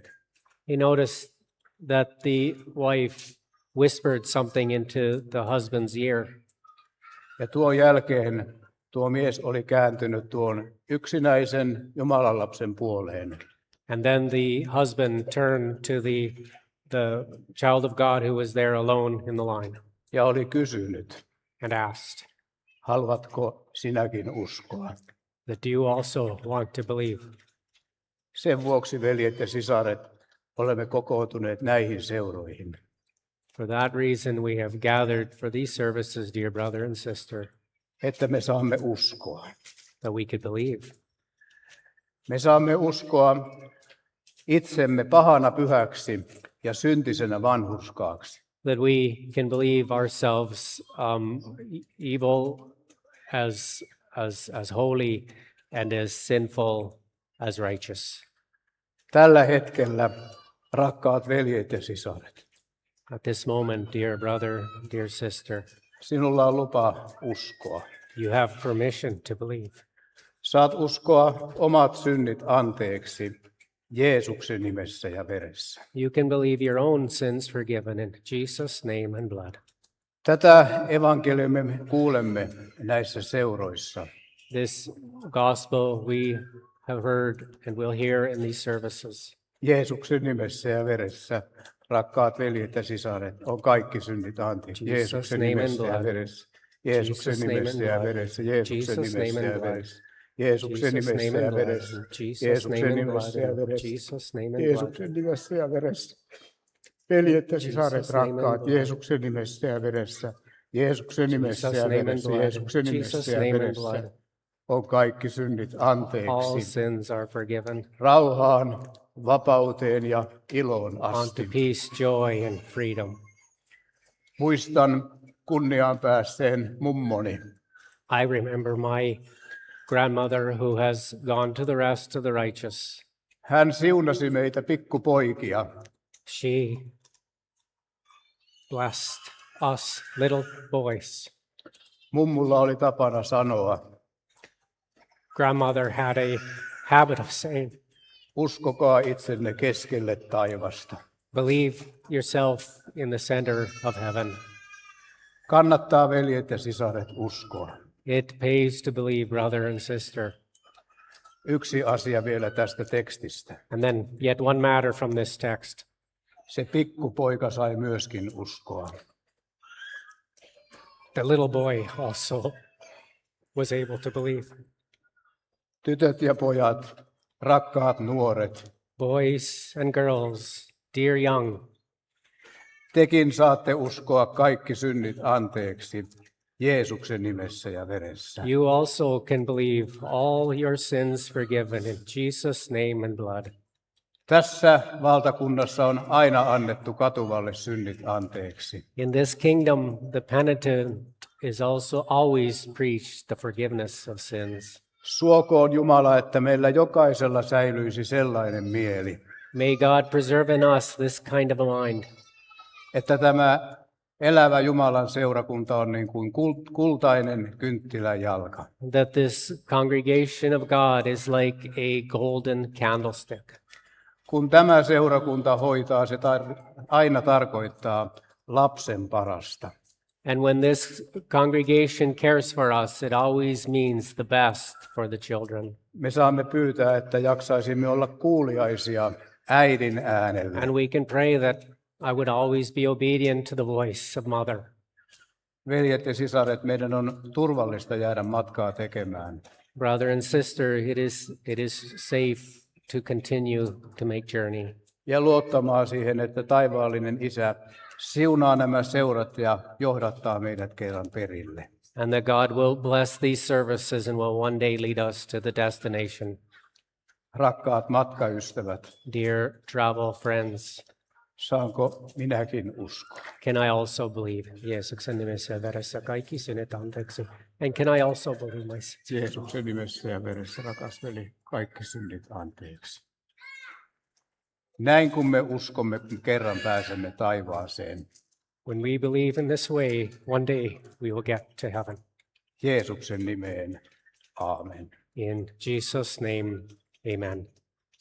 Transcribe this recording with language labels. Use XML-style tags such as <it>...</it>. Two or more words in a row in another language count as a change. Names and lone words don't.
<en>He noticed that the wife whispered something into the husband's ear.</en> <fi>Ja tuon jälkeen tuo mies oli kääntynyt tuon yksinäisen Jumalan lapsen puoleen.</fi> <en>And then the husband turned to the child of God who was there alone in the line</en> <fi>Ja oli kysynyt,</fi> <en>and asked,</en> <fi>haluatko sinäkin uskoa?</fi> <en>that do you also want to believe?</en> <fi>Sen vuoksi, veljet ja sisaret, olemme kokoutuneet näihin seuroihin.</fi> <en>For that reason, we have gathered for these services, dear brother and sister,</en> <fi>Että me saamme uskoa.</fi> <en>that we could believe.</en> <fi>Me saamme uskoa itsemme pahana pyhäksi ja syntisenä vanhurskaaksi.</fi> <en>That we can believe ourselves evil as holy and as sinful as righteous.</en> <fi>Tällä hetkellä, rakkaat veljet ja sisaret,</fi> <en>At this moment, dear brother, dear sister,</en> <fi>sinulla on lupa uskoa.</fi> <en>you have permission to believe.</en> <fi>Saat uskoa omat synnit anteeksi Jeesuksen nimessä ja veressä.</fi> <en>You can believe your own sins forgiven in Jesus' name and blood.</en> <fi>Tätä evankeliumia me kuulemme näissä seuroissa.</fi> <en>This gospel we have heard and will hear in these services.</en> <fi>Jeesuksen nimessä ja veressä, rakkaat veljet ja sisaret, on kaikki synnit anteeksi. Jeesuksen nimessä ja veressä. Jeesuksen nimessä ja veressä. Jeesuksen nimessä ja veressä. Jeesuksen nimessä ja veressä. Jeesuksen nimessä ja veressä. Jeesuksen nimessä ja veressä. Veljet ja sisaret, rakkaat, Jeesuksen nimessä ja veressä. Jeesuksen nimessä ja veressä. Jeesuksen nimessä ja veressä. On kaikki synnit</fi> <en>All</en> <fi>anteeksi.</fi> <en>sins are forgiven.</en> <fi>Rauhaan, vapauteen ja iloon</fi> <en>On to</en> <fi>asti.</fi> <en>peace, joy, and freedom.</en> <fi>Muistan kunniaan päässeen mummoni.</fi> <en>I remember my grandmother who has gone to the rest of the righteous.</en> <fi>Hän siunasi meitä pikkupoikia.</fi> <en>She blessed us little boys.</en> <fi>Mummulla oli tapana sanoa,</fi> <en>Grandmother had a habit of saying,</en> <fi>uskokaa itsenne keskelle taivasta.</fi> <en>believe yourself in the center of heaven.</en> <fi>Kannattaa, veljet ja sisaret, uskoa.</fi> <en>It pays to believe, brother and sister.</en> <fi>Yksi asia vielä tästä tekstistä.</fi> <en>And then yet one matter from this text.</en> <fi>Se pikkupoika sai myöskin uskoa.</fi> <en>The little boy also was able to believe.</en> <fi>Tytöt ja pojat, rakkaat nuoret,</fi> <en>Boys and girls, dear young,</en> <fi>tekin saatte uskoa kaikki synnit anteeksi Jeesuksen nimessä ja veressä.</fi> <en>you also can believe all your sins forgiven in Jesus' name and blood.</en> <fi>Tässä valtakunnassa on aina annettu katuvalle synnit anteeksi.</fi> <en>In this kingdom, the penitent is also always preached the forgiveness of sins.</en> <fi>Suokoon Jumala, että meillä jokaisella säilyisi sellainen mieli,</fi> <en>May God preserve in us this kind of a mind,</en> <fi>että tämä elävä Jumalan seurakunta on niin kuin kultainen kynttilän jalka.</fi> <en>that this congregation of God is like a golden candlestick.</en> <fi>Kun tämä seurakunta hoitaa, se aina tarkoittaa lapsen parasta.</fi> <en>And when this congregation cares for us, it always means the best for the children.</en> <fi>Me saamme pyytää, että jaksaisimme olla kuuliaisia äidin äänelle.</fi> <en>And we can pray that I would always be obedient to the voice of mother.</en> <fi>Veljet ja sisaret, meidän on turvallista jäädä matkaa tekemään.</fi> <en>Brother and sister, it is safe to continue to make journey.</en> <fi>Ja luottamaan siihen, että taivaallinen Isä siunaa nämä seurat ja johdattaa meidät kerran perille.</fi> <en>And that God will bless these services and will one day lead us to the destination.</en> <fi>Rakkaat matkaystävät,</fi> <en>Dear travel friends,</en> <fi>saanko minäkin uskoa?</fi> <en>can I also believe?</en> <fi>Jeesuksen nimessä ja veressä kaikki synnit anteeksi.</fi> <en>And can I also believe my sins?</en> <fi>Jeesuksen nimessä ja veressä, rakas veli, kaikki synnit anteeksi. Näin kun me uskomme, kun kerran pääsemme taivaaseen.</fi> <en>When we believe in this way, one day we will get to heaven.</en> <fi>Jeesuksen nimeen. Aamen.</fi> <en>In Jesus' name, amen.</en>